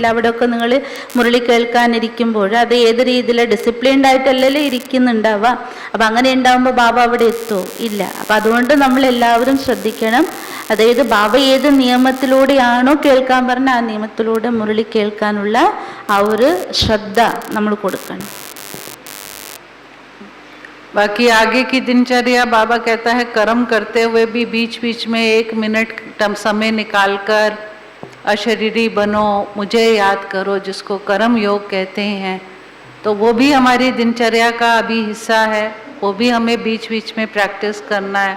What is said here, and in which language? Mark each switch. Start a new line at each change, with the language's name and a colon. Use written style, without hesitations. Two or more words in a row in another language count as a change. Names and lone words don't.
Malayalam: അവിടെയൊക്കെ നിങ്ങൾ മുരളി കേൾക്കാനിരിക്കുമ്പോൾ അത് ഏത് രീതിയിൽ ഡിസിപ്ലിൻഡ് ആയിട്ടല്ലല്ലോ ഇരിക്കുന്നുണ്ടാവുക. അപ്പം അങ്ങനെ ഉണ്ടാകുമ്പോൾ ബാബ അവിടെ എത്തുമോ? ഇല്ല. അപ്പം അതുകൊണ്ട് നമ്മളെല്ലാവരും ശ്രദ്ധിക്കണം. അതായത് ബാബ ഏത് നിയമത്തിലൂടെയാണോ കേൾക്കാൻ പറഞ്ഞ ആ നിയമത്തിലൂടെ മുരളി കേൾക്കാനുള്ള ആ ഒരു ശ്രദ്ധ നമ്മൾ കൊടുക്കണം.
Hindi: बाकी आगे की दिनचर्या बाबा कहता है, कर्म करते हुए भी बीच बीच में 1 मिनट समय निकालकर अशरीरी बनो, मुझे याद करो, जिसको कर्म योग कहते हैं. तो वो भी हमारी दिनचर्या का अभी हिस्सा है, वो भी हमें बीच बीच में प्रैक्टिस करना है.